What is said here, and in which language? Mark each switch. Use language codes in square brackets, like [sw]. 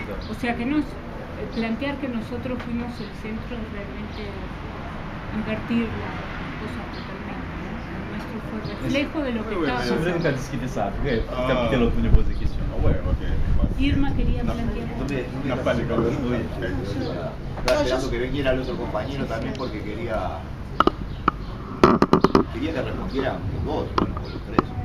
[es] O sea que plantear que nosotros fuimos el centro es realmente invertir la cosa totalmente. Nuestro fue reflejo de lo que estaba pasando. [fr] Je voudrais discuter ça après, capter l'autre pour poser des questions. Ouais, ok. [es] Irma quería plantear. Estaba esperando que viniera el otro compañero también porque quería que respondieran vos, bueno, por los tres.